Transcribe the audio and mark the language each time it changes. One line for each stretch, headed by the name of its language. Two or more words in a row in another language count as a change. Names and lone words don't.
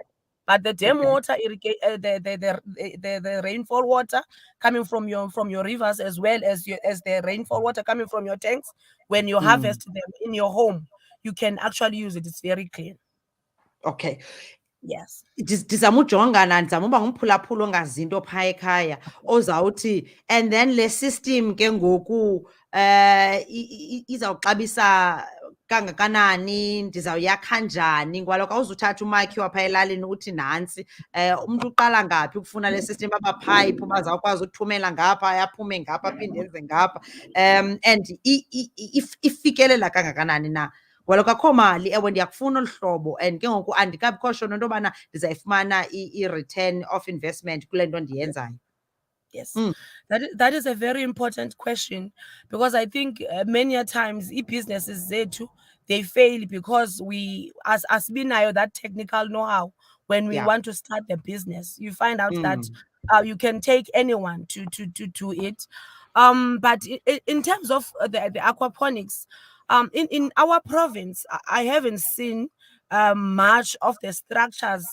English: that. But the dam Okay. water, the rainfall water coming from your rivers, as well as the rainfall water coming from your tanks, when you Mm. harvest them in your home, you can actually use it. It's very clean. Okay. Yes.
Xhosa: Ndizama ujongana, ndizama uba ngumphulaphula ongazinto phaa ekhaya ozawuthi,
English: and then
Xhosa: le system ke ngoku izawuxabisa kangakanani, ndizawuyakha njani, ngoba kaloku awuzuthatha umakhi waphaa elalini uthi nantsi. Umntu uqala ngaphi ukufuna le system, amaphayiphi bazawukwazi uthumela ngapha aphume ngapha aphinde enze ngapha. And ifikelela kangakanani na? Ngoba kaloku akho mali. Ewe, ndiyakufuna olu hlobo and ke ngoku andikabikho sure nento yobana ndizayifumana i-
English: return of investment
Xhosa: kule nto ndiyenzayo.
English: Yes, Mm, that is a very important question, because I think many a times businesses zethu, they fail because we as binayo that technical know-how. When we yeah. want to start the business, you find out that Mm, you can take anyone to it. But in terms of the aquaponics, In our province, I haven't seen much of the structures.